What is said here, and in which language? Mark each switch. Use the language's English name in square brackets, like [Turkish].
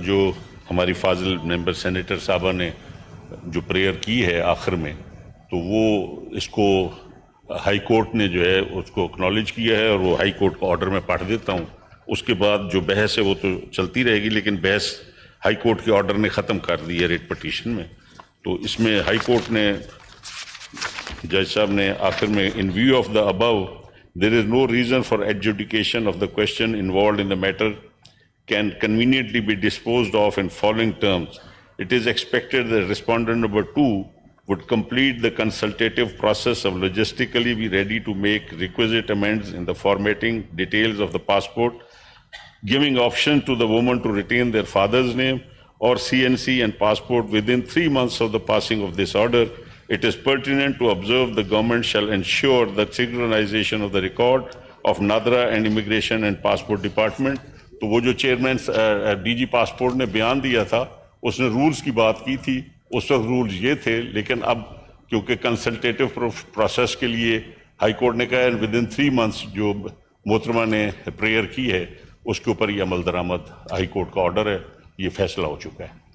[Urdu] جو ہماری فاضل ممبر سینیٹر صاحبہ نے جو پریئر کی ہے آخر میں, تو وہ اس کو ہائی کورٹ نے جو ہے اس کو اکنالج کیا ہے, اور وہ ہائی کورٹ کا آرڈر میں پڑھ دیتا ہوں. اس کے بعد جو بحث ہے وہ تو چلتی رہے گی, لیکن بحث ہائی کورٹ کے آرڈر نے ختم کر دی ہے ریٹ پٹیشن میں. تو اس میں ہائی کورٹ نے, جج صاحب نے آخر میں, [English] In view of the above there is no reason for adjudication of the question involved in the matter can conveniently be disposed of in following terms. It is expected that respondent number 2 would complete the consultative process of logistically be ready to make requisite amends in the formatting details of the passport, giving option to the woman to retain their father's name or CNC and passport within 3 months of the passing of this order. It is pertinent to observe the government shall ensure the synchronization of the record of Nadra and Immigration and Passport Department. [Urdu] تو وہ جو chairman D جی passport نے بیان دیا تھا, اس نے rules کی بات کی تھی. اس وقت رولز یہ تھے, لیکن اب کیونکہ کنسلٹیٹو پروسیس کے لیے ہائی کورٹ نے کہا [English] within 3 months [Urdu] جو محترمہ نے پریئر کی ہے اس کے اوپر یہ عمل درآمد ہائی کورٹ کا آرڈر ہے, یہ فیصلہ ہو چکا ہے.